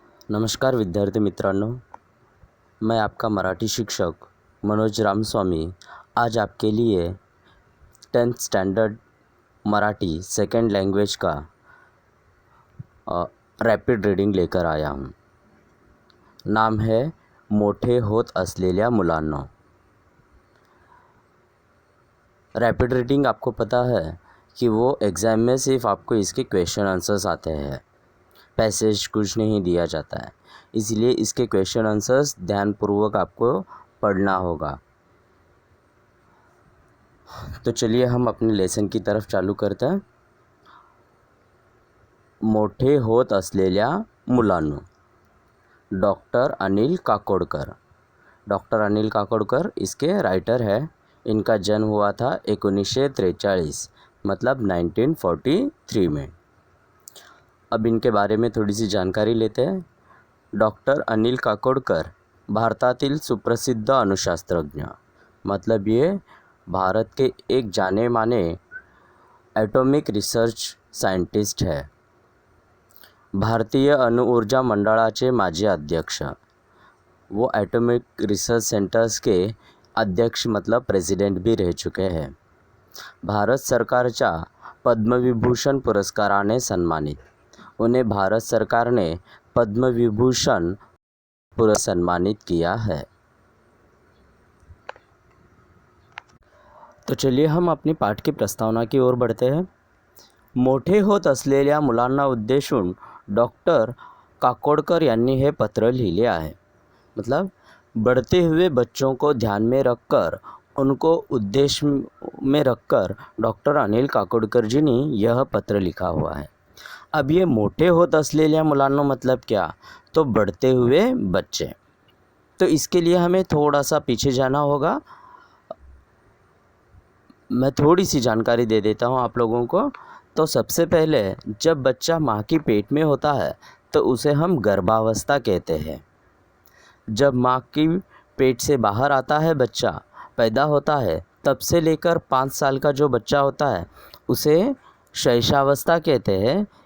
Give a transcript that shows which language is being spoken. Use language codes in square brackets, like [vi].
[hi] नमस्कार विद्यार्थी मित्रांनो, मैं आपका मराठी शिक्षक मनोज रामस्वामी आज आपके लिए 10th standard Marathi second language का रैपिड रीडिंग लेकर आया हूँ। नाम है मोठे होत असलेल्या मुलांनो। रैपिड रीडिंग आपको पता है कि वो एग्ज़ाम में सिर्फ आपको इसके क्वेश्चन आंसर्स आते हैं, पैसेज कुछ नहीं दिया जाता है, इसलिए इसके क्वेश्चन आंसर्स ध्यानपूर्वक आपको पढ़ना होगा। तो चलिए हम अपने लेसन की तरफ चालू करते हैं। [mr] मोठे होत असलेल्या मुलांनो, डॉक्टर अनिल काकोडकर। [hi] डॉक्टर अनिल काकोडकर इसके राइटर है। इनका जन्म हुआ था 1943 मतलब 1943 में। अब इनके बारे में थोड़ी सी जानकारी लेते हैं। डॉक्टर अनिल काकोडकर [mr] भारतातील सुप्रसिद्ध अणुशास्त्रज्ञ, [hi] मतलब ये भारत के एक जाने माने एटॉमिक रिसर्च साइंटिस्ट है। [mr] भारतीय अणु ऊर्जा मंडळाचे माजी अध्यक्ष, [hi] वो एटॉमिक रिसर्च सेंटर्स के अध्यक्ष मतलब प्रेसिडेंट भी रह चुके हैं। [mr] भारत सरकारच्या पद्मविभूषण पुरस्काराने सन्मानित, [hi] उन्हें भारत सरकार ने पद्मविभूषण पुरस्कार सम्मानित किया है। तो चलिए हम अपनी पाठ की प्रस्तावना की ओर बढ़ते हैं। [mr] मोठे होत असलेल्या मुलांना उद्देशून डॉक्टर काकोडकर यांनी हे पत्र लिहिले आहे। [hi] मतलब बढ़ते हुए बच्चों को ध्यान में रखकर, उनको उद्देश्य में रखकर डॉक्टर अनिल काकोडकर जी ने यह पत्र लिखा हुआ है। अब ये [mr] मोठे होत असलेल्या मुलांना [hi] मतलब क्या, तो बढ़ते हुए बच्चे। तो इसके लिए हमें थोड़ा सा पीछे जाना होगा। मैं थोड़ी सी जानकारी दे देता हूँ आप लोगों को। तो सबसे पहले जब बच्चा माँ की पेट में होता है तो उसे हम गर्भावस्था कहते हैं। जब माँ की पेट से बाहर आता है, बच्चा पैदा होता है, तब से लेकर 5 साल का जो बच्चा होता है उसे शैशवावस्था कहते हैं।